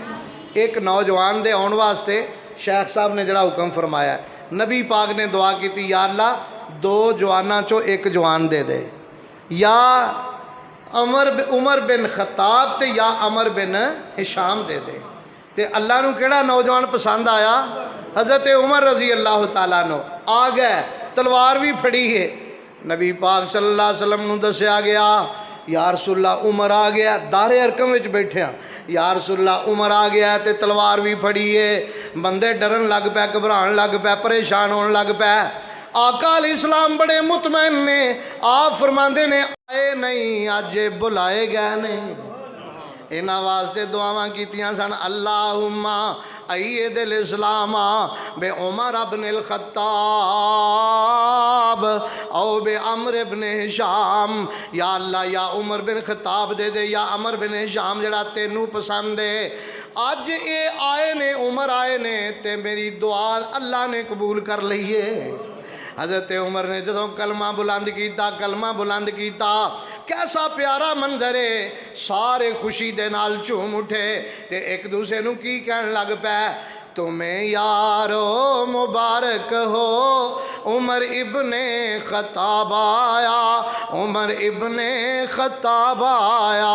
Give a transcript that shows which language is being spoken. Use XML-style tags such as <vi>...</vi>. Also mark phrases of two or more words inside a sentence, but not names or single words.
<pa>اک نوجوان دے آؤن واسطے شیخ صاحب نے جیہڑا حکم فرمایا، نبی پاک نے دعا کی، یا اللہ 2 جواناں چوں اک جوان دے دے، یا عمر بن خطاب تے یا عمرو بن ہشام دے دے. تے اللہ نوں کیہڑا نوجوان پسند آیا؟ حضرت عمر</pa> <ar>رضي الله تعالى</ar> <pa>نوں آ گئے، تلوار بھی پھڑی ہے. نبی پاک</pa> <ar>صلى الله عليه وسلم</ar> <pa>نوں دسیا گیا، یا رسول اللہ عمر آ گیا، دار ارقم وچ بیٹھے ہاں، یا رسول اللہ عمر آ گیا تے تلوار بھی پھڑی ہے. بندے ڈرن لگ پئے، گھبران لگ پئے، پریشان ہونے لگ پئے. آقا</pa> <ar>عليه السلام</ar> <pa>بڑے مطمئن نے، آپ فرماتے نے آئے نہیں اج بلائے گئے نہیں. اینہاں واسطے دعاواں کیتیاں سن,</pa> <ar>اللهم أيد الإسلام ب عمر بن الخطاب أو ب عمرو بن هشام.</ar> <pa>یا اللہ یا عمر بن خطاب دے دے، یا عمرو بن ہشام جیہڑا تینوں پسند ہے. اج یہ آئے نے، عمر آئے نے، تے میری دعا اللہ نے قبول کر لی ہے. حضرت عمر نے جو کلمہ بلند کیا، کلمہ بلند کیا، کیسا پیارا منظر ہے. سارے خوشی دے نال جھوم اٹھے تے اک دوجے نوں کی کہن لگ پئے,</pa> <ur>تمہیں یارو مبارک ہو,</ur> <pa>عمر ابن خطاب آیا، عمر ابن خطاب آیا.</pa>